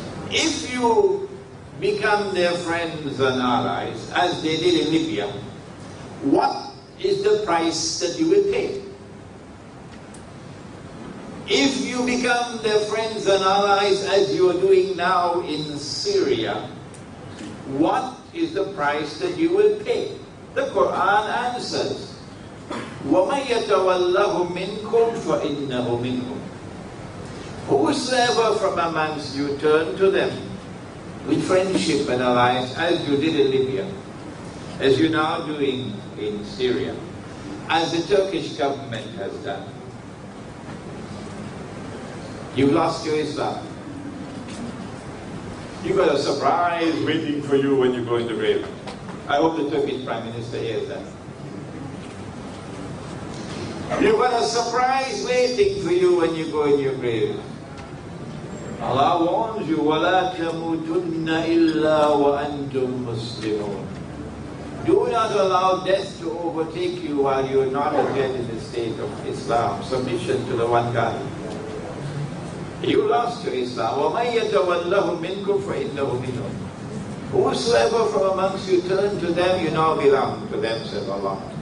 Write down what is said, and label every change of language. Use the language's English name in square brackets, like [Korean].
[English] If you become their friends and allies, as they did in Libya, what is the price that you will pay? If you become their friends and allies, as you are doing now in Syria, what is the price that you will pay? The Quran answers, [Arabic] وَمَن يَتَوَلَّهُ مِنْكُمْ فَإِنَّهُ مِنْهُمْ. [English] Whosoever from amongst you turn to them with friendship and alliance, as you did in Libya, as you're now doing in Syria, as the Turkish government has done, you've lost your Islam. You've got a surprise waiting for you when you go in the grave. I hope the Turkish Prime Minister hears that. You've got a surprise waiting for you when you go in your grave. Allah warns you, [Arabic] وَلَا تَمُوتُنَّ إِلَّا وَأَنْتُمْ مُسْلِمُونَ. [English] Do not allow death to overtake you while you are not yet in the state of Islam, submission to the one God. You lost your Islam. [Arabic] وَمَن يَتَوَلَّهُ مِنْكُمْ فَإِنَّهُ مِنْهُمْ. [English] Whosoever from amongst you turn to them, you now belong to them, says Allah.